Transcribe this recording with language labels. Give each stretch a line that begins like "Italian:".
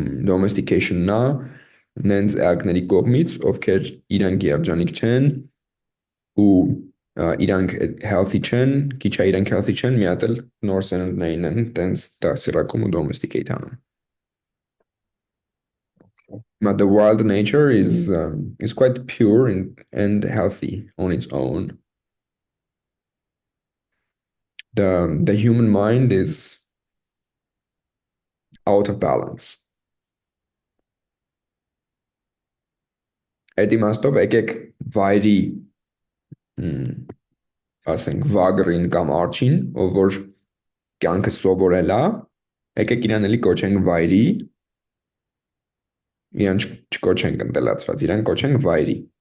Armenian: domestication-ն է, նենց էակների կողմից, ովքեր իրանք երջանիկ չեն ու իրանք healthy չեն, քիչ է իրանք healthy չեն, մի հատ էլ նոր սերունդներին են տենց դասիրակում ու domesticate անում։
English: But the wild nature is quite pure and healthy on its own. The human mind is out of balance.
Armenian: Այդ իմաստով եկեք վայրի ասենք վագրին կամ արջին, ով որ կյանքը սովորել է, եկեք իրան էլի կոչենք վայրի, իրան չկոչենք ընտելացված, իրան կոչենք վայրի։